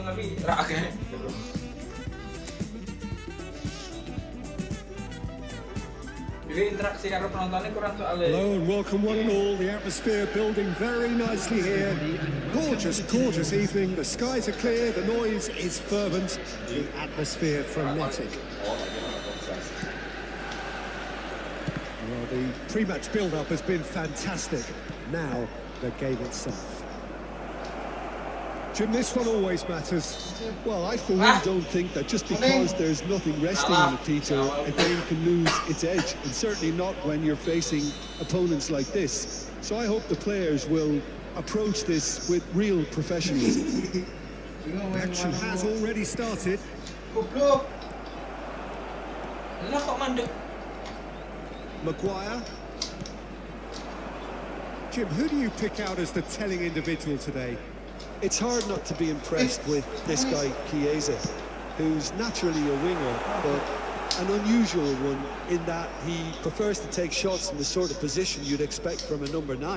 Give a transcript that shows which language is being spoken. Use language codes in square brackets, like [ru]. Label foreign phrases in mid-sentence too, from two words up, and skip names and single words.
[id] Raga. Jadi interaksi karo penontonnya kurang soalnya. [en] Hello and welcome one and all. The atmosphere building very nicely here. Gorgeous, gorgeous evening. The skies are clear, the noise is fervent, the atmosphere frenetic. Well, the pre-match build-up has been fantastic. Now, the game itself. Jim, this one always matters. Well, I for one don't think that just because there's nothing resting on it, Peter, a game can lose its edge, and certainly not when you're facing opponents like this. So I hope the players will approach this with real professionalism. Action has already started. [id] Goblok. [jv] Lah kok mandek? [en] Maguire. Jim, who do you pick out as the telling individual today? It's hard not to be impressed with this guy, Chiesa, who's naturally a winger, but an unusual one in that he prefers to take shots in the sort of position you'd expect from a number 9.